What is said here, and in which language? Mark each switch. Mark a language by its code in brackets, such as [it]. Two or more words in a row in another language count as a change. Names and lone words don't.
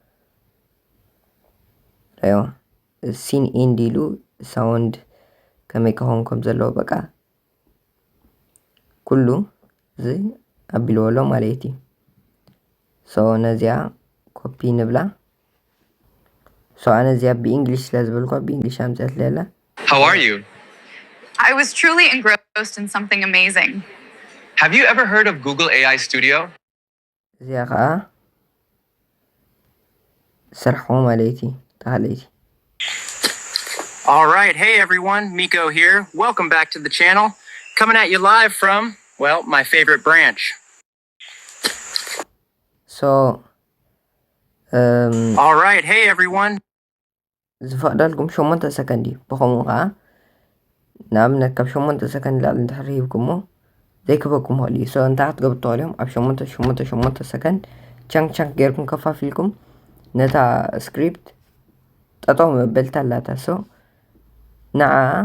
[ti] ረዮ ሲን ኢንድ ኢሉ ሳውንድ ከመይ ክኸውን ከም ዘለዎ በቃ ኩሉ እዚ ኣቢልዎ ኣሎ ማለት እዩ ሶ ነዚያ ኮፒ ንብላ ሶ ኣነ እዚኣ ብእንግሊሽ ስለ ዝበልኳ ብእንግሊሽ ኣምፅአት ለላ [en] How are you? I was truly engrossed in something amazing. Have you ever heard of Google AI Studio? [ti] እዚኣ ከዓ ስርሕዎ ማለት እዩ ተሃለይቲ [en] All right, hey everyone, Miko here. Welcome back to the channel. Coming at you live from, well, my favorite branch. So, all right, hey everyone. [ti] ዝፈቅደልኩም 8 ሰከንድ እዩ ብኸምኡ ከዓ ንኣብነት ካብ 8 ሰከንድ ላዕሊ እንድሕር ሂብኩሞ ዘይክበኩም ክእል እዩ ሶ እንታይ ክትገብሩ ትኽእሉ እዮም ኣብ 8 ሰከንድ ቻንክ ጌርኩም ከፋፊልኩም ነታ ስክሪፕት ጠጠው መበልታ ኣላታ ሶ ንዓ